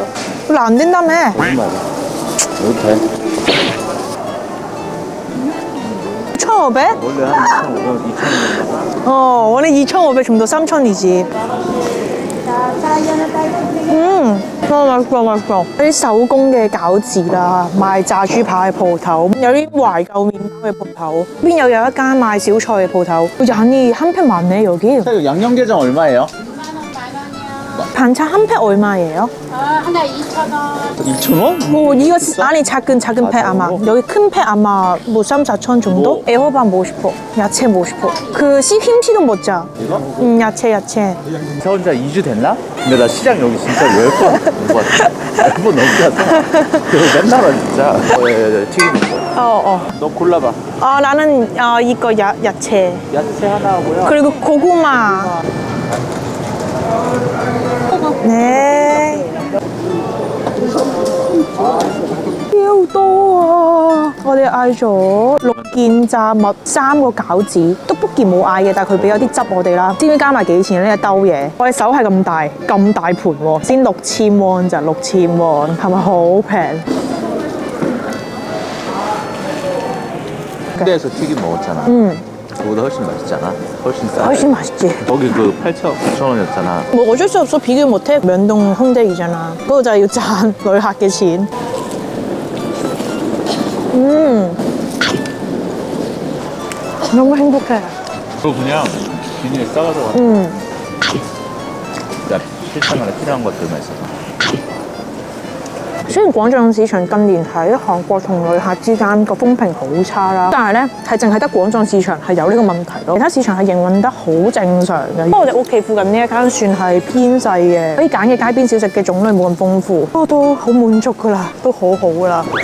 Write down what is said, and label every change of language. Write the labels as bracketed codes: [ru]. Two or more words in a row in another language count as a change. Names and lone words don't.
[ko] 별로 안 된다며. 거짓말이야. 너도 돼. 1,500? 원래 한 1,500원, 2,000원. 원래 2,500 좀 더 3,000이지. 맛있어. [yue] 啲手工嘅餃子啦，賣炸豬扒嘅鋪頭，有啲懷舊麵包嘅鋪頭，邊又有一間賣小菜嘅鋪頭。 [ko] 양이 한 팩 많네 여기. 양념게장 얼마예요? 반찬 한 팩 얼마예요? 하나 2,000원. 2,000원? 이거 안에 작은 팩 아마 여기 큰 팩 아마 뭐 3, 4천 정도? 뭐? 애호박 먹고 싶어. 야채 먹고 싶어. 그 김치도 먹자. 이거? 야채. 이사 온 지 2주 됐나? 근데 나 시장 여기 진짜 10번 온 것 같아. 10번 넘게 왔어. 그리고 맨날 와 진짜. 튀김 있어. 너 골라봐. 나는 이거 야채. 야채 하나 하고요. 그리고 고구마. 네. [yue] 超多啊！我哋嗌咗6件炸物，3個餃子，都不件冇嗌嘅，但係佢俾咗啲汁我哋啦。知唔知加埋幾錢呢？一兜嘢，我哋手係咁大盤喎，先6000 won咋，6000 won係咪好平？ [ko] 군대에서 튀김 먹었잖아. 그거보다 훨씬 맛있잖아. 훨씬 싸. 훨씬 맛있지. 거기 그 8,900원이었잖아. 뭐 어쩔 수 없어. 비교 못해. 면동 홍대이잖아. 그거 자 [yue] 要賺旅客嘅錢. [ko] 너무 행복해. 그거 그냥 비닐에 싸가지고. 야, 실생활에 필요한 것들만 있어. [yue] 雖然廣藏市場近年喺韓國同旅客之間個風評好差啦，但係咧係淨係得廣藏市場係有呢個問題咯，其他市場係營運得好正常嘅。不過我哋屋企附近呢一間算係偏細嘅，可以揀嘅街邊小食嘅種類冇咁豐富，不過都好滿足㗎啦，都好好㗎啦。